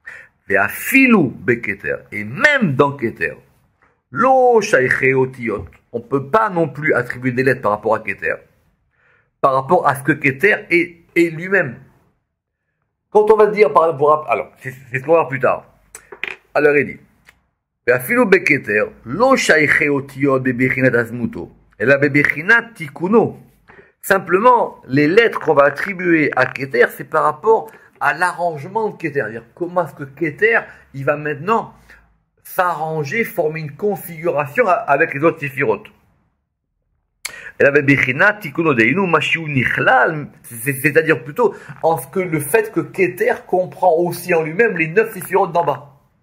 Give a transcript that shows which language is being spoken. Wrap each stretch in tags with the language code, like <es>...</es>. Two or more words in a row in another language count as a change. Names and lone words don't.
<fr>Et même dans Keter, on ne peut pas non plus attribuer des lettres par rapport à Keter, par rapport à ce que Keter est lui-même. Quand on va dire par rapport à... Alors, c'est ce qu'on va voir plus tard. Alors il dit,</fr> <he>ואפילו בכתר, לא שייכי אותיות בבחינת הזמותו, אלא בבחינת תיקונו.</he> <fr>Simplement, les lettres qu'on va attribuer à Keter, c'est par rapport à l'arrangement de Keter. C'est-à-dire comment est-ce que Keter, il va maintenant s'arranger, former une configuration avec les autres séphirotes. C'est-à-dire plutôt en ce que le fait que Keter comprend aussi en lui-même les 9 séphirotes d'en bas.</fr>